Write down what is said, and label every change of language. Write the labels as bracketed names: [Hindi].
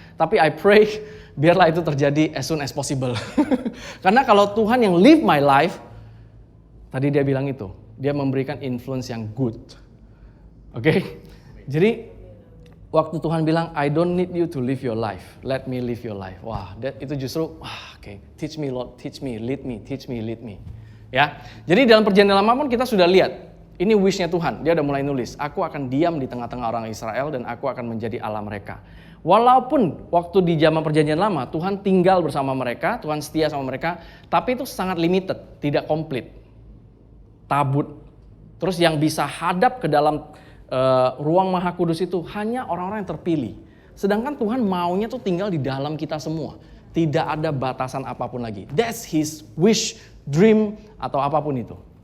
[Indonesian] Tapi [English] I pray [Indonesian] biarlah itu terjadi [English] as soon as possible. [Indonesian] Karena kalau Tuhan yang [English] live my life, [Indonesian] tadi dia bilang itu, dia memberikan influence yang good. Oke? Jadi waktu Tuhan bilang, [English] I don't need you to live your life, let me live your life. [Indonesian] Wah, itu justru, [English] teach me Lord, teach me, lead me. [Indonesian] Ya, jadi dalam perjanjian lama pun kita sudah lihat, ini wish-nya Tuhan. Dia udah mulai nulis, aku akan diam di tengah-tengah orang Israel dan aku akan menjadi Allah mereka. Walaupun waktu di zaman perjanjian lama, Tuhan tinggal bersama mereka, Tuhan setia sama mereka, tapi itu sangat limited, tidak komplit. Tabut. Terus yang bisa hadap ke dalam ruang maha kudus itu hanya orang-orang yang terpilih. Sedangkan Tuhan maunya tuh tinggal di dalam kita semua. Tidak ada batasan apapun lagi. [English] That's his wish, dream, [Indonesian] atau apapun itu.